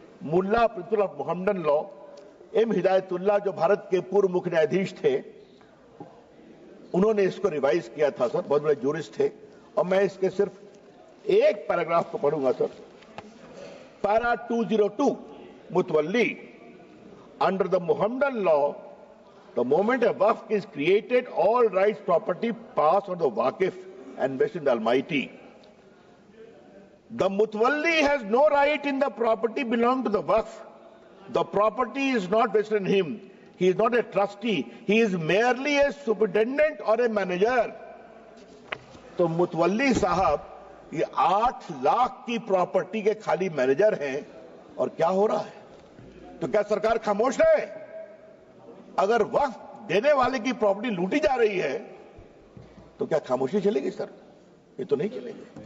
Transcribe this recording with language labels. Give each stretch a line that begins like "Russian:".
Hindi: Mulla principle of Mohammedan law, M Hidayatullah जो भारत के पूर्व मुख्य न्यायाधीश थे, उन्होंने इसको रिवाइज किया था सर, बहुत बड़े जूरिस्ट थे। और मैं इसके सिर्फ एक पैराग्राफ को पढ़ूंगा sir.
English: para 202 Mutawalli. Under the Muhammadan law, the moment a waqf is created, all rights property pass on the waqif and vested in the Almighty. The Mutawalli has no right in the property belonging to the waqf. The property is not vested in him. He is not a trustee. He is merely a superintendent or a manager.
Hindi: तो मुतवल्ली साहब ये 8 लाख की property के खाली manager हैं और क्या हो रहा है? तो क्या सरकार खामोश है? अगर वक्फ देने वाले की प्रॉपर्टी लूटी जा रही है तो क्या खामोशी चलेगी सर? ये तो नहीं चलेगी।